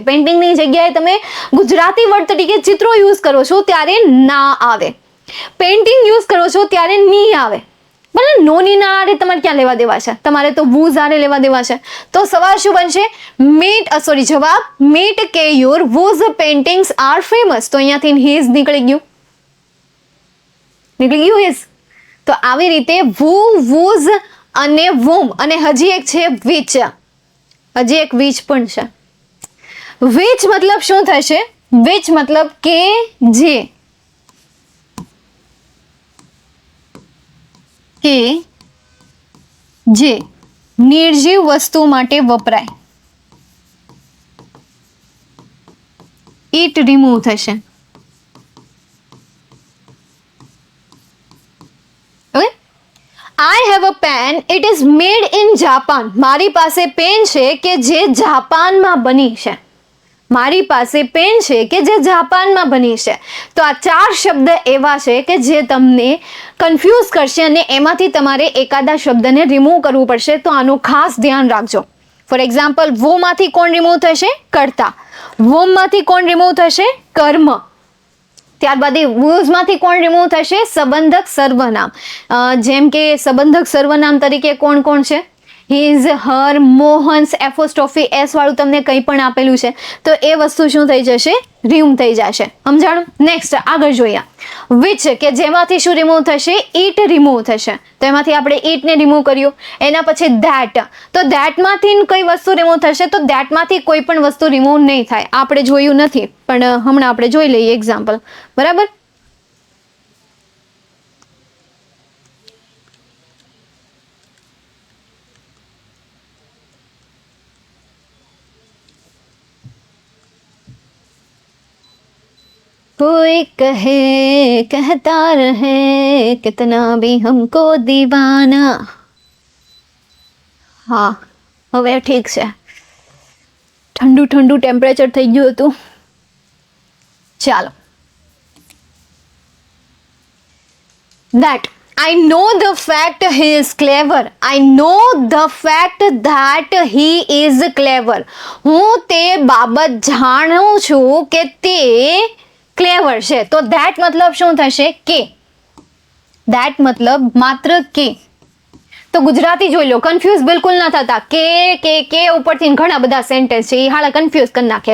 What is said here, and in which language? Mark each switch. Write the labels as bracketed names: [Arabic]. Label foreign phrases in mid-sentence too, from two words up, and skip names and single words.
[Gujarati] પેઇન્ટિંગની જગ્યાએ તમે ગુજરાતી વર્ડ તરીકે ચિત્રો યુઝ કરો છો ત્યારે ના આવે, પેઇન્ટિંગ યુઝ કરો છો ત્યારે ની આવે. બરાબર, નોની ના આરે તમારે ક્યાં લેવા દેવા છે? તમારે તો whose આરે લેવા દેવા છે. તો સવાલ શું બનશે? જવાબ મીટ કેયુર [English] whose paintings are famous. [Gujarati] તો અહીંયાથી his નીકળી ગયું his. તો આવી રીતે who, whose અને whom અને હજી એક છે which. હજી એક which પણ છે. which મતલબ શું થશે? which મતલબ કે જે, કે જે નિર્જીવ વસ્તુ માટે વપરાય. it રિમૂવ થશે. [English] I have a pen, it is made in Japan. [Gujarati] મારી પાસે પેન છે કે જે જાપાનમાં બની છે. મારી પાસે પેન છે કે જે જાપાનમાં બની છે. તો આ ચાર શબ્દ એવા છે કે જે તમને કન્ફ્યુઝ કરશે અને એમાંથી તમારે એકાદા શબ્દને રિમૂવ કરવું પડશે. તો આનું ખાસ ધ્યાન રાખજો. [English] for example [Gujarati] wo માંથી કોણ રિમૂવ થશે? કર્તા. whom માંથી કોણ રિમૂવ થશે? કર્મ. ત્યારબાદ whose માંથી કોણ રિમૂવ થશે? સંબંધક સર્વનામ. જેમ કે સંબંધક સર્વનામ તરીકે કોણ કોણ છે? [English] his, her, [Gujarati] મોહન્સ, [English] apostrophe s [Gujarati] વાળું તમને કંઈ પણ આપેલું છે તો એ વસ્તુ શું થઈ જશે? રિમૂવ થઈ જશે. સમજાણું? નેક્સ્ટ આગળ જોઈએ which કે જેમાંથી શું રિમૂવ થશે? it રિમૂવ થશે. તો એમાંથી આપણે it ને રિમૂવ કર્યું. એના પછી that, તો that માંથી કઈ વસ્તુ રિમૂવ થશે? તો that માંથી કોઈ પણ વસ્તુ રિમૂવ નહીં થાય. આપણે જોયું નથી પણ હમણાં આપણે જોઈ લઈએ એક્ઝામ્પલ. બરાબર, [Hindi] कोई कहे कहता रहे कितना भी हमको दीवाना. [Gujarati] હા, હવે ઠીક છે. ઠંડુ ઠંડુ ટેમ્પરેચર થઈ ગયું હતું. ચાલો. [English] That I know the fact he is clever. I know the fact that he is clever. [Gujarati] હું તે બાબત જાણું છું કે તે ક્લેવર છે. તો ધેટ મતલબ શું થશે? કે. ધેટ મતલબ માત્ર કે. તો ગુજરાતી જોઈ લો, કન્ફ્યુઝ બિલકુલ ન થતા. કે ઉપરથી ઘણા બધા સેન્ટેન્સ છે, એ હાલા કન્ફ્યુઝ કરી નાખે.